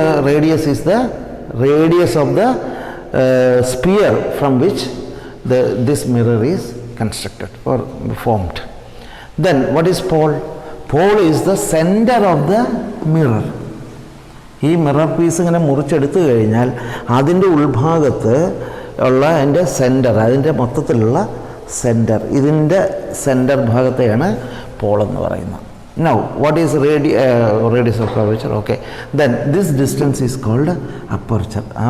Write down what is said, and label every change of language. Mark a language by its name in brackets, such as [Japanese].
[English] Radius is the radius of the sphere from which this mirror is constructed or formed. Then what is pole? Pole is the center of the mirror. [Malayalam] ഈ mirror piece ഇങ്ങനെ മുറിച്ചെടുത്തു കഴിഞ്ഞാൽ അതിൻ്റെ ഉൾഭാഗത്ത് ഉള്ള അതിൻ്റെ centre, അതിൻ്റെ മൊത്തത്തിലുള്ള centre, ഇതിൻ്റെ centre ഭാഗത്തെയാണ് Paul എന്ന് പറയുന്നത്. [English] Now what is radius of curvature? Okay, then this distance is called aperture.